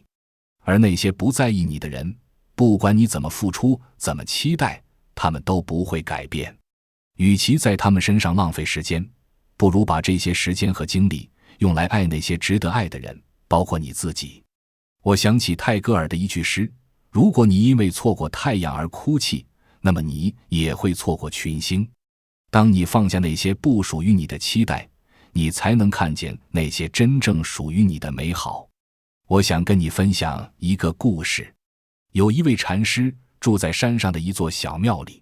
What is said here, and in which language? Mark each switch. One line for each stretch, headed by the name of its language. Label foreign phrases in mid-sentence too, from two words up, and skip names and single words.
Chinese: 而那些不在意你的人，不管你怎麼付出，怎麼期待，他們都不會改变。與其在他們身上浪費時間，不如把這些時間和精力用來愛那些值得爱的人，包括你自己。我想起泰戈尔的一句詩： 如果你因為錯過太陽而哭泣，那麼你也會錯過群星。當你放下那些不屬於你的期待，你才能看見那些真正屬於你的美好。我想跟你分享一個故事。有一位禪師住在山上的一座小廟裡。